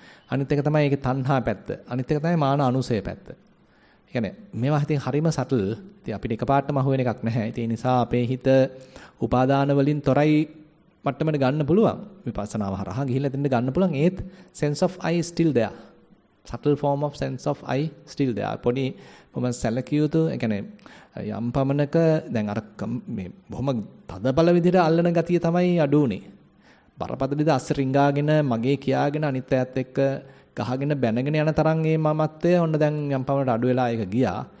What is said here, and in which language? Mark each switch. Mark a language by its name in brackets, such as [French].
[Sinhala] අනිත් එක තමයි ඒකේ තණ්හා පැත්ත. අනිත් එක තමයි මාන අනුසය පැත්ත. ඒ කියන්නේ මේවා හිතින් හරිම සටල්. ඉතින් අපිට එකපාරටම අහුවෙන එකක් නැහැ. ඒ නිසා අපේ හිත උපාදාන වලින් තොරයි මට්ටමකට ගන්න පුළුවන්. විපස්සනාව හරහා ගිහිල්ලා දෙන්න ගන්න පුළුවන්. ඒත් [English] sense of I is still there. subtle form of sense of I still there. [Sinhala] පොඩි කොහොම සැලකිය යුතු ඒ කියන්නේ යම් පමණක දැන් අර මේ බොහොම තදබල විදිහට අල්ලන ගතිය තමයි අඩු උනේ. බරපතලද අස්ස රිංගාගෙන මගේ කියාගෙන අනිත් අයත් එක්ක ගහගෙන බැනගෙන යන තරම් මේ මමත්වය ඔන්න දැන් යම් පමණකට අඩු වෙලා ඒක ගියා.